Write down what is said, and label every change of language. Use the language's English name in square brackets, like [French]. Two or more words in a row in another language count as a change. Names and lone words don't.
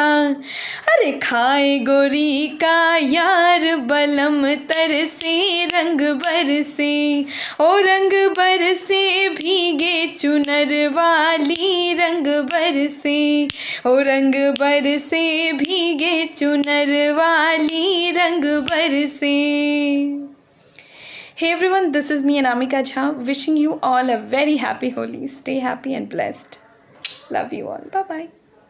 [Hindi] अरे खाए गोरी का यार बलम तरसे रंग बरसे ओ रंग बरसे भीगे चुनर वाली रंग बरसे ओ रंग बरसे भीगे चुनर वाली रंग बरसे। [English] Hey everyone, this is me Anamika Jha wishing you all a very happy Holi. Stay happy and blessed. Love you all. Bye bye.